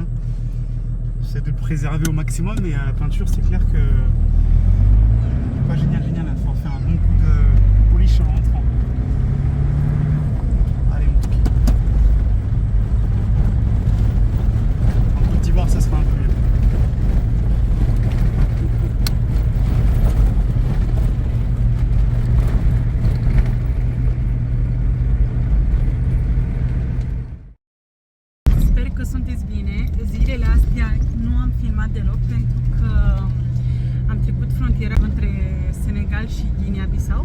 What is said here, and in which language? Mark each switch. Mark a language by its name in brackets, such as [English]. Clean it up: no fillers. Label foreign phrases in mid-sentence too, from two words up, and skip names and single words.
[French] J'essaie de le préserver au maximum, mais la peinture c'est clair que pas génial, il faut en faire un bon coup de polish en rentrant. Allez mon truc. En Côte d'Ivoire ça sera un peu mieux. [Romanian] Sper că sunteți bine. Zilele astea nu am filmat deloc pentru că am trecut frontiera între Senegal și Guinea-Bissau.